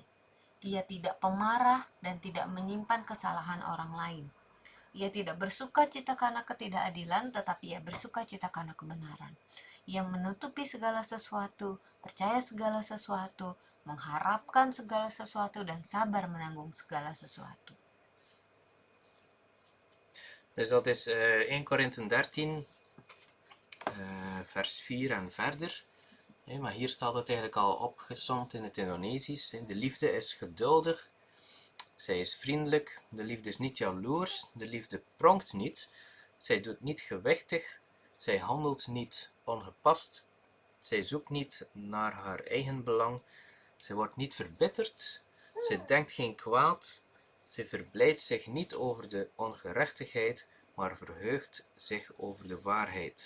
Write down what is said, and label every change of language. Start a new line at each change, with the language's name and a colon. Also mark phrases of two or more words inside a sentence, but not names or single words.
Indonesian: Ia tidak pemarah dan tidak menyimpan kesalahan orang lain. Ia tidak bersuka cita karena ketidakadilan, tetapi ia bersuka cita karena kebenaran. Ia menutupi segala sesuatu, percaya segala sesuatu, mengharapkan segala sesuatu, dan sabar menanggung segala sesuatu.
Dutch: Dus dat is 1 Korinthe 13, vers 4 en verder. Maar hier staat het eigenlijk al opgesomd in het Indonesisch. De liefde is geduldig, zij is vriendelijk, de liefde is niet jaloers, de liefde pronkt niet, zij doet niet gewichtig, zij handelt niet ongepast, zij zoekt niet naar haar eigen belang, zij wordt niet verbitterd, zij denkt geen kwaad, zij verblijdt zich niet over de ongerechtigheid, maar verheugt zich over de waarheid.